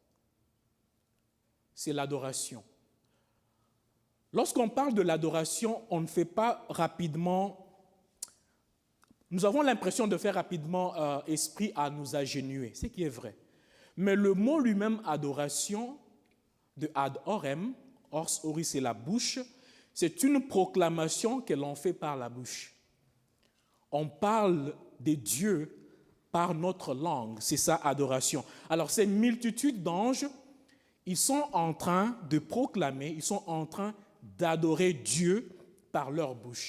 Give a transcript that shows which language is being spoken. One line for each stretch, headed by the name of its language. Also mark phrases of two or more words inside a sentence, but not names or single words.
French: C'est l'adoration. Lorsqu'on parle de l'adoration, on ne fait pas rapidement. Nous avons l'impression de faire rapidement esprit à nous agenouiller, ce qui est vrai. Mais le mot lui-même, adoration, de
Latin: ad orem, ors oris
French: c'est la bouche, c'est une proclamation que l'on fait par la bouche. On parle de Dieu par notre langue, c'est ça, adoration. Alors, ces multitudes d'anges, ils sont en train de proclamer, ils sont en train d'adorer Dieu par leur bouche.